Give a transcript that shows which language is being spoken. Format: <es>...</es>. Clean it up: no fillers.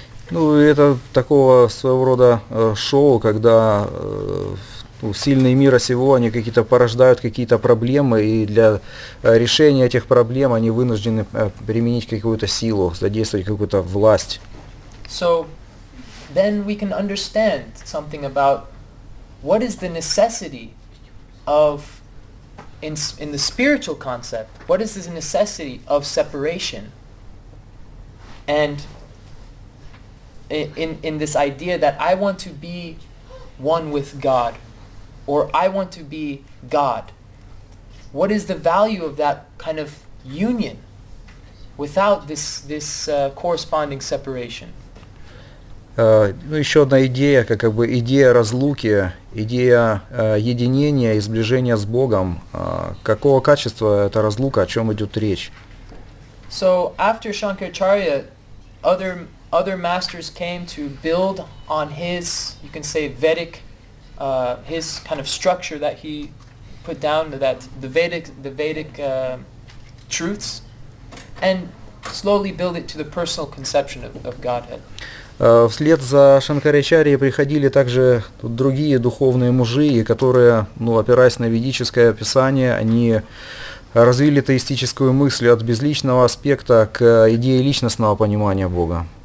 <ru>Это такого своего рода шоу, когда сильные мира сего, они какие-то порождают какие-то проблемы, и для решения этих проблем они вынуждены применить какую-то силу, задействовать какую-то власть.</ru> <en>So then we can understand something about what is the necessity of, in the spiritual concept, what is the necessity of separation? And in this idea that I want to be one with God, or I want to be God. What is the value of that kind of union without this corresponding separation?</en> <ru>Ну, еще одна идея, как бы идея разлуки, идея единения и сближения с Богом. Какого качества эта разлука, о чем идет речь?</ru> <en>So after Shankaracharya, other masters came to build on his, you can say, Vedic, his kind of structure that he put down, that the Vedic truths, and slowly build it to the personal conception of Godhead.</en> <ru>Вслед за Шанкарачарьей приходили также другие духовные мужи, которые, опираясь на ведическое писание, они развили теистическую мысль от безличного аспекта к идее личностного понимания Бога.</ru>